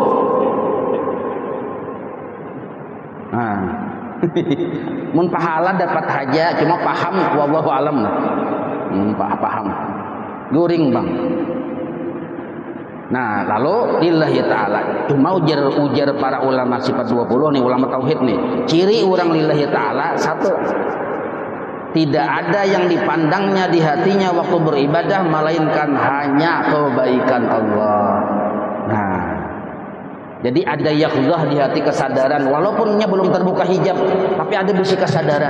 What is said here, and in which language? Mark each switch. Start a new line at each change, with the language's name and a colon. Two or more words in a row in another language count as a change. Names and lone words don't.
Banjar: Mun pahala dapat haja, cuma paham
Arabic: والله أعلم.
Banjar: Paham. Guring bang.
Indonesian: Nah, lalu
Arabic: لله تعالى.
Banjar: Cuma ujar para ulama sifat 20 nih, ulama tauhid nih.
Indonesian: Ciri orang
Arabic: لله تعالى
Indonesian: satu. Tidak ada yang dipandangnya di hatinya waktu beribadah melainkan hanya kebaikan Allah.
Banjar: Nah, jadi ada yakhzah di hati, kesadaran walaupunnya belum terbuka hijab, tapi ada bisi kesadaran.